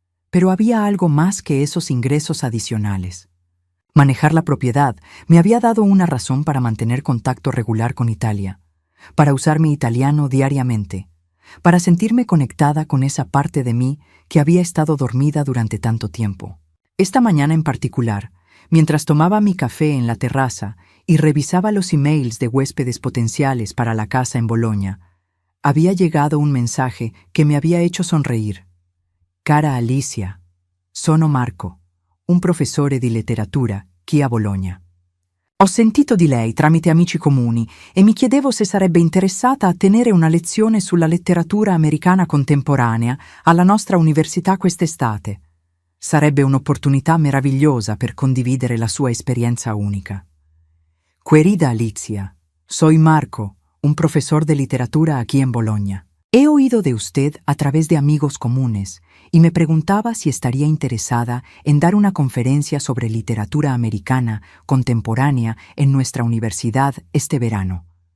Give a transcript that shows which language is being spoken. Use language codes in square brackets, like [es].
[es] Pero había algo más que esos ingresos adicionales. Manejar la propiedad me había dado una razón para mantener contacto regular con Italia, para usar mi italiano diariamente, para sentirme conectada con esa parte de mí que había estado dormida durante tanto tiempo. Esta mañana en particular, mientras tomaba mi café en la terraza y revisaba los emails de huéspedes potenciales para la casa en Bolonia, había llegado un mensaje que me había hecho sonreír. [it] «Cara Alicia, sono Marco, un professore di letteratura qui a Bologna. Ho sentito di lei tramite amici comuni e mi chiedevo se sarebbe interessata a tenere una lezione sulla letteratura americana contemporanea alla nostra università quest'estate. Sarebbe un'opportunità meravigliosa per condividere la sua esperienza única. [es] Querida Alicia, soy Marco, un profesor de literatura aquí en Bologna. He oído de usted a través de amigos comunes y me preguntaba si estaría interesada en dar una conferencia sobre literatura americana contemporánea en nuestra universidad este verano.